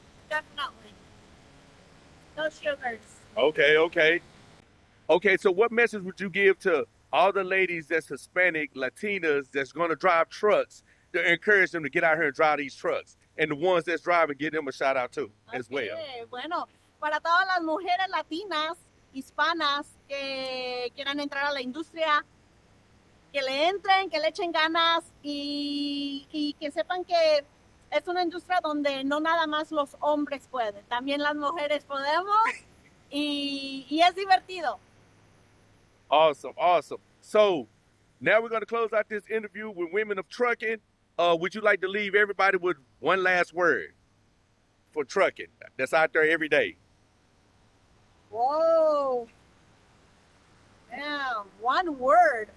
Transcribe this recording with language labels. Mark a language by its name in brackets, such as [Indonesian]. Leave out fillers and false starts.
[English] Definitely. No sugars. Okay. So what message would you give to all the ladies that's Hispanic, Latinas that's going to drive trucks to encourage them to get out here and drive these trucks, and the ones that's driving, give them a shout out too as well? [Spanish] Bueno, para todas las mujeres latinas, hispanas que quieran entrar a la industria, que le entren, que le echen ganas y que sepan que es una industria donde no nada más los hombres pueden, también las mujeres podemos y es divertido. [English] Awesome. So now we're going to close out this interview with Women of Trucking. Would you like to leave everybody with one last word for trucking that's out there every day? Whoa. Damn, one word.